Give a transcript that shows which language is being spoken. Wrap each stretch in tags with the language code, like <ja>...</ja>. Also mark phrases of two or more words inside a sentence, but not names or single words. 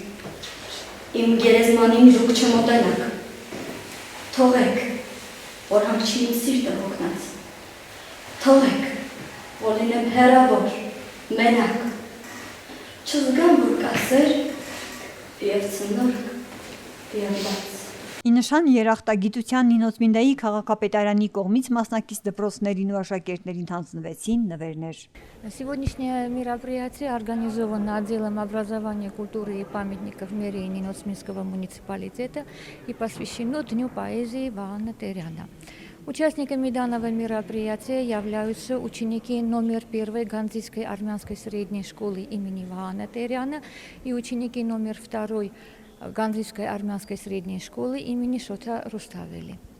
<hy>իմ գերեզմանին դուք չմոտենաք, թողեք, որ հանգչի իմ սիրտը հոգնած, թողեք, որ լինեմ հեռավոր, մենակ, չզգամ, որ կասեր և ծնորք և բաց։ Ի նշան երախտագիտության Նինոցմինդայի քաղաքապետարանի կողմից մասնակից դպրոցներին ու աշակերտներին հանձնվեցին նվերներ։</hy> <ru>Сегодняшнее мероприятие организовано отделом образования, культуры и памятников мэрии Ниносминского муниципалитета и посвящено Дню поэзии Ваана Теряна. Участниками данного мероприятия являются ученики номер 1 Ганзийской армянской средней школы имени Ваана Теряна и ученики номер 2 Ганзийской армянской средней школы имени Шота Руставели.</ru>